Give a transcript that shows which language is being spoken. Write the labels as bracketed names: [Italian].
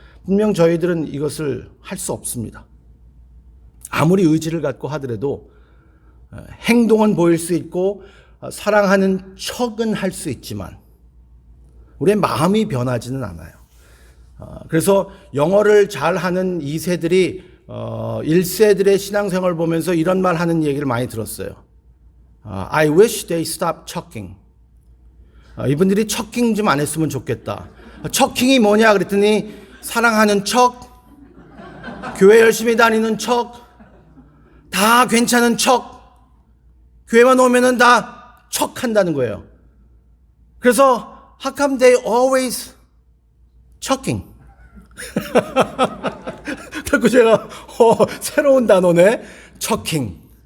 [Korean] 분명 저희들은 이것을 할 수 없습니다. 아무리 의지를 갖고 하더라도 행동은 보일 수 있고 사랑하는 척은 할 수 있지만 우리의 마음이 변하지는 않아요. 그래서 영어를 잘하는 2세들이 1세들의 신앙생활을 보면서 이런 말 하는 얘기를 많이 들었어요. [English] I wish they stop chucking. [Korean] 이분들이 chucking 좀 안 했으면 좋겠다. chucking이 뭐냐 그랬더니 사랑하는 척, 교회 열심히 다니는 척, 다 괜찮은 척, 교회만 오면은 다 척한다는 거예요. [English] 그래서 how come they always chucking? [Korean] 그래서 제가 새로운 단어네, chucking.